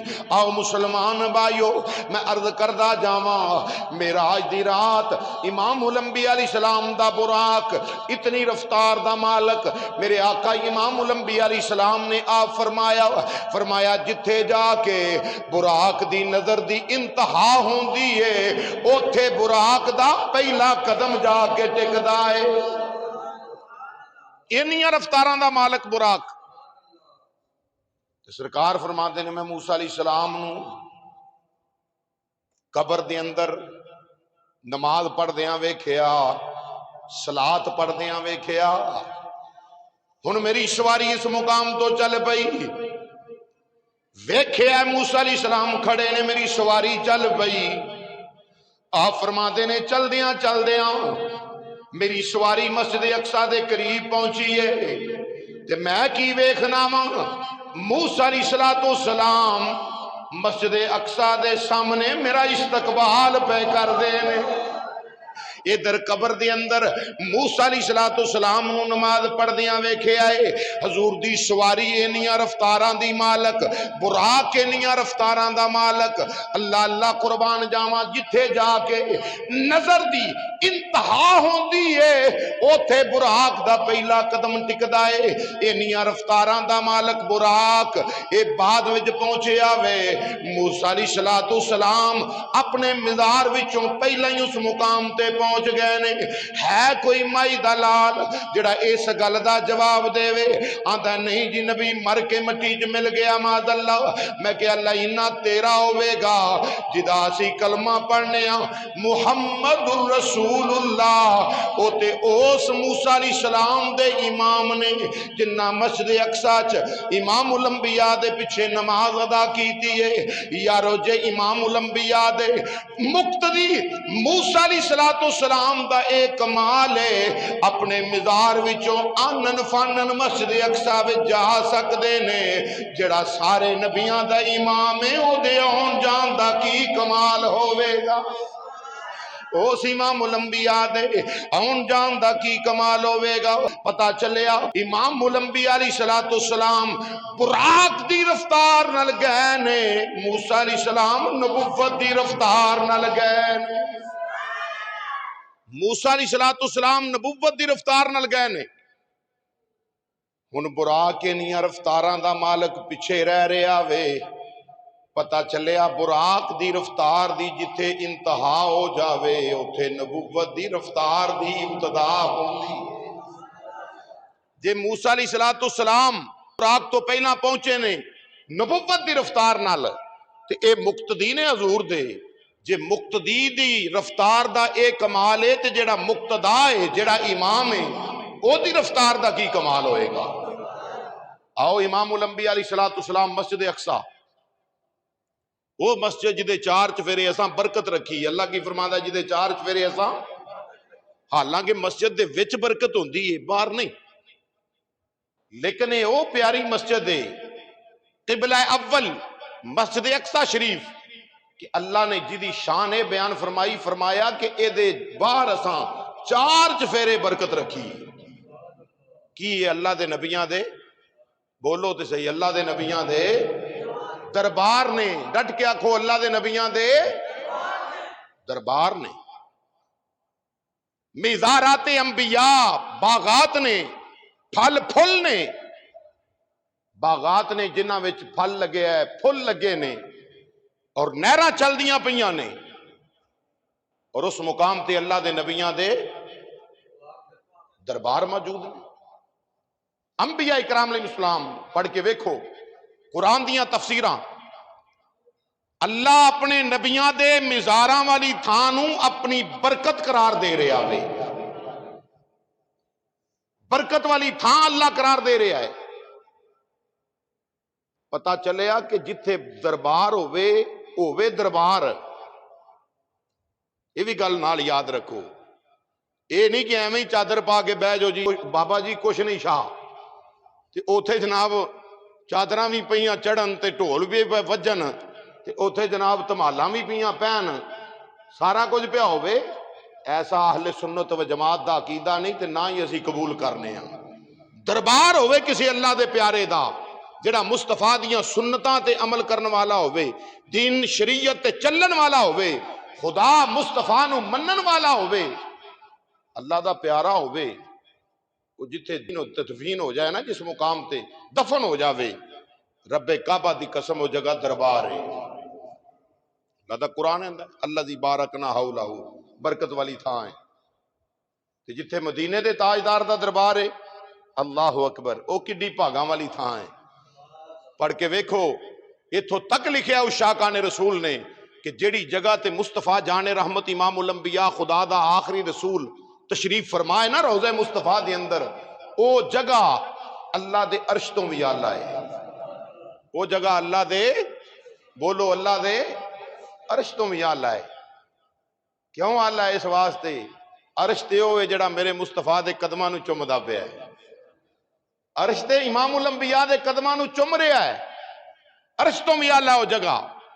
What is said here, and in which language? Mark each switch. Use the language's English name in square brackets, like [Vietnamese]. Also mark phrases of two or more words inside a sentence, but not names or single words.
[Punjabi] آؤ مسلمان بھائیو میں عرض کردہ جاواں معراج دی رات [Arabic] امام الانبیاء علیہ السلام [Punjabi] دا براق اتنی رفتار دا مالک میرے آقا [Arabic] امام الانبیاء علیہ السلام [Punjabi] نے آپ فرمایا جتھے جا کے براق دی نظر دی انتہا ہوندی ہے اوتھے براق دا پہلا قدم جا کے ٹکدا ہے۔ انہیاں رفتاراں دا مالک براق سرکار فرماتے نے میں موسیٰ [Arabic] علیہ السلام [Punjabi] نو قبر دے اندر نماز پڑھ دیاں ویکھیا صلاۃ پڑھ دیاں ویکھیا ہن میری سواری اس مقام تو چل پئی ویکھیا موسیٰ [Arabic] علیہ السلام [Punjabi] کھڑے نے میری سواری چل پئی آپ فرماتے نے چل دیاں میری سواری مسجد اقصی دے قریب پہنچی ہے تے میں کی ویکھنا وا موسیٰ [Arabic] علیہ السلام [Punjabi] مسجد اقصی دے سامنے میرا استقبال پہ کر دینے ادھر قبر دے اندر موسیٰ [Arabic] علیہ السلام [Punjabi] نو نماز پڑھ دیاں ویکھے آئے حضور دی سواری انیاں رفتاراں دی مالک براق انیاں رفتاراں دا مالک اللہ اللہ قربان جاواں جتھے جا کے نظر دی انتہا ہوندی ہے اوتھے براق دا پہلا قدم ٹکدا ہے انیاں رفتاراں دا مالک براق اے بعد وچ پہنچے آوے موسیٰ [Arabic] علیہ السلام [Punjabi] اپنے مزار وچوں پہلا ہی اس مقام تے پہنچ گئے نے ہے کوئی مائی دلال جڑا اس گل دا جواب دے وے آندا نہیں جی نبی مر کے مٹی چ مل گیا [Arabic] معاذ اللہ [Punjabi] میں کہ اللہ انہاں تیرا ہوے گا جدا اسی کلمہ پڑھنے [Arabic] محمد الرسول اللہ [Punjabi] او تے اس موسیٰ [Arabic] علیہ السلام [Punjabi] دے امام نے جنہ مسجد اقصی چ امام الانبیاء دے پیچھے نماز ادا کیتی ہے یارو جے امام الانبیاء دے مقتدی موسیٰ [Arabic] علیہ السلام [Punjabi] دا ایک کمال ہے اپنے مزار وچوں آنن فانن مسجد اقصی وچ جا سکدے نے جڑا سارے نبیاں دا امام ہے او دے آن جان دا کی کمال ہوے گا اس امام الانبیاء دے آن جان دا کی کمال ہوے گا پتا چلیا [Arabic] امام الانبیاء علیہ السلام [Punjabi] براق دی رفتار نال گئے نے موسیٰ [Arabic] علیہ السلام [Punjabi] نبوت دی رفتار نال گئے نے موسیٰ [Arabic] علیہ السلام [Punjabi] نبوت دی رفتار نال گئے نے ہن براق انیاں رفتاراں دا مالک پیچھے رہ رہا وے پتا چلیا براق دی رفتار دی جتھے انتہا ہو جاوے اوتھے نبوت دی رفتار دی ابتدا ہوندی جے موسیٰ علیہ السلام براق تو پہلا پہنچے نے نبوت دی رفتار نال تے اے مقتدی نے حضور دے جے مقتدی دی رفتار دا اے کمال ہے تے جڑا مقتدا ہے جڑا امام ہے او دی رفتار دا کی کمال ہوئے گا آؤ [Arabic] امام الانبیاء علیہ السلام [Punjabi] مسجد اقصی وہ مسجد جدے چار چفیرے ایسا برکت رکھی اللہ کی فرماندہ جدے چار چفیرے ایسا حالانکہ مسجد دے وچ برکت ہوندی ہے باہر نہیں لیکن وہ پیاری مسجد ہے قبلہ اول مسجد اقصی شریف کہ اللہ نے جدی شان بیان فرمایا کہ اے دے باہر اساں چار چفیرے برکت رکھی کی اللہ دے نبیاں دے بولو تے صحیح اللہ دے نبیاں دے دربار نے ڈٹ کے آکھو اللہ دے نبیاں دے دربار نے مزارات انبیاء باغات نے پھل پھل نے باغات نے جنہ وچ پھل لگے ہے پھل لگے نے اور نہراں چل دیاں پیاں نے اور اس مقام تے اللہ دے نبیاں دے دربار موجود ہیں انبیاء اکرام [Arabic] علیہ السلام [Punjabi] پڑھ کے ویکھو قرآن دیاں تفسیراں اللہ اپنے نبیاں دے مزاراں والی تھانوں اپنی برکت قرار دے رہا ہے برکت والی تھان اللہ قرار دے رہا ہے پتا چلیا کہ جتھے دربار ہووے دربار یہ بھی گل نال یاد رکھو یہ نہیں کہ ایویں چادر پا کے بہ جو جی بابا جی کچھ نہیں شاہ تے اوتھے جناب چادراں بھی پئیاں چڑھن تے ڈھول بھی وجن تے اوتھے جناب تمالاں بھی پئیاں پہن سارا کچھ پیا ہوے ایسا اہل سنت و جماعت دا عقیدہ نہیں تے نہ ہی اسی قبول کرنے ہیں۔ دربار ہوئے کسی اللہ دے پیارے دا جڑا مصطفیٰ دیاں سنتاں تے عمل کرن والا ہوئے، دین شریعت تے چلن والا ہوئے، خدا مصطفیٰ نو منن والا ہوئے، اللہ دا پیارا ہوئے، وہ جتھے دین و تدفین ہو جائے نا، جس مقام تے دفن ہو جاوے، رب کعبہ دی قسم ہو جگہ دربار ہے۔ اللہ دا قرآن ہے اللہ دی [Arabic] بارکنا حولہ، [Punjabi] برکت والی تھا ہے تے جتھے مدینے دے تاجدار دا دربار ہے، [Arabic] اللہ اکبر، [Punjabi] او کڈی بھاگاں والی تھا ہے۔ پڑھ کے ویکھو، اتھوں تک لکھیا اس شاکان رسول نے کہ جیڑی جگہ تے مصطفیٰ جان رحمت امام الانبیاء خدا دا آخری رسول تشریف فرمائے نا روضہ مصطفیٰ دے اندر، او جگہ اللہ دے عرش تو بھی آلہ ہے، وہ جگہ اللہ دے، بولو اللہ دے عرش تو بھی آلہ ہے۔ کیوں آلہ ہے؟ اس واسطے عرش تے ہوئے جڑا میرے مصطفیٰ دے قدماں نو چمدا پیا ہے، عرش تے امام الانبیاء دے قدماں نو چم رہا ہے، عرش تو بھی آلہ ہو جگہ۔